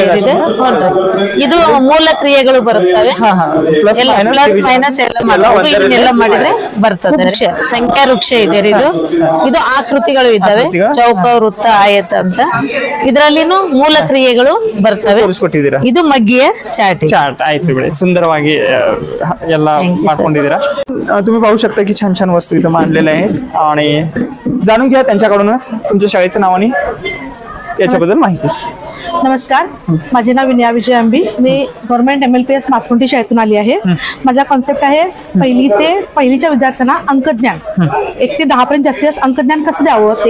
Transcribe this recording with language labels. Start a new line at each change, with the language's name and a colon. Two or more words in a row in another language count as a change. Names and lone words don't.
Kannada: ಇದು ಮೂಲ ಕ್ರಿಯೆಗಳು ಬರುತ್ತವೆ,
English: plus minus
Kannada: ಎಲ್ಲ ಮಾಡಬಹುದು, ಇದನ್ನೆಲ್ಲ ಮಾಡಿದ್ರೆ ಬರ್ತದೆ। ಸಂಖ್ಯಾ ವೃಕ್ಷ ಇದೆ, ಇದು ಆಕೃತಿಗಳು ಇದ್ದಾವೆ, ಚೌಕ, ವೃತ್ತ, ಆಯತ ಅಂತ। ಇದರಲ್ಲಿನೂ ಮೂಲ ಕ್ರಿಯೆಗಳು ಬರ್ತವೆ। ಇದು ಮಗ್ಗಿಯ ಚಾರ್ಟ್ ಆಯ್ತು ಬಿಡಿ, सुंदरವಾಗಿ ಎಲ್ಲ ಮಾಡ್ಕೊಂಡಿದ್ದೀರಾ।
Marathi: तुम्ही पाहू शकता की छान छान वस्तू इथं मांडलेल्या आहेत, आणि जाणून घ्या त्यांच्याकडूनच तुमच्या शाळेचं नाव आणि याच्याबद्दल माहिती। नमस्कार, माझे नाव विनया विजय अंबी, मी गव्हर्नमेंट MLPS मासकुंटी शाळेतून आली आहे। माझा कॉन्सेप्ट आहे पहिलीच्या विद्यार्थ्यांना अंकज्ञान 1 ते 10 पर्यंत जास्तीत जास्त अंकज्ञान कसं द्यावं ते।